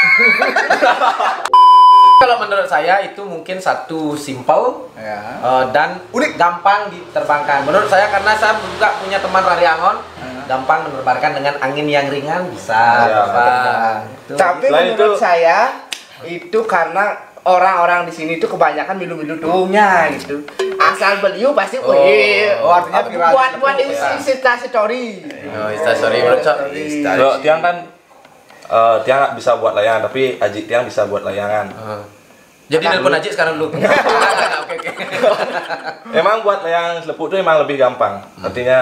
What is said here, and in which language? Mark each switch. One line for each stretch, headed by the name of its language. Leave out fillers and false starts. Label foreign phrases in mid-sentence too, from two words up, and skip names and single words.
Indonesian: Kalau menurut saya itu mungkin satu simpel dan unik, gampang diterbangkan. Menurut saya karena saya juga punya teman rare angon, gampang menerbangkan dengan angin yang ringan bisa terbang. Tapi menurut saya itu karena orang-orang di sini itu kebanyakan milu-milu tuhnya gitu. Asal beliau pasti artinya viral. buat Insta story. Kalau Tiang kan Tiang nggak bisa buat layangan, tapi Aji Tiang bisa buat layangan. Jadi nelpon Aji sekarang dulu. Oke. Emang buat layangan selepuk itu emang lebih gampang.